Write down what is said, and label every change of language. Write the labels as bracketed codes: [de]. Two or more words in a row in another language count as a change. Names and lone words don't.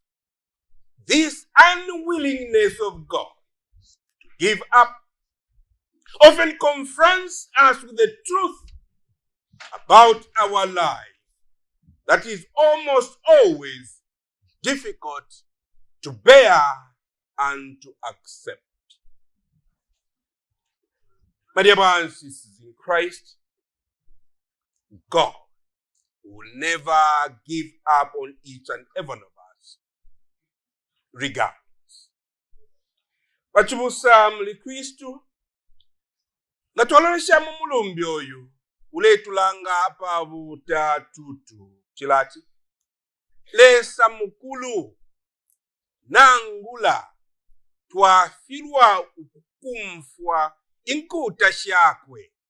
[en] This unwillingness of God to give up often confronts us with the truth about our life that is almost always difficult to bear and to accept. My dear brothers and sisters in Christ, God will never give up on each and every one of us, regardless. [bem] Bachibusamuli Kristu, natwalolesha mumulumbi oyu uletulanga apa butatutu chilati lesa mukulu nangula twafirwa ukukumfwa inkuta shakwe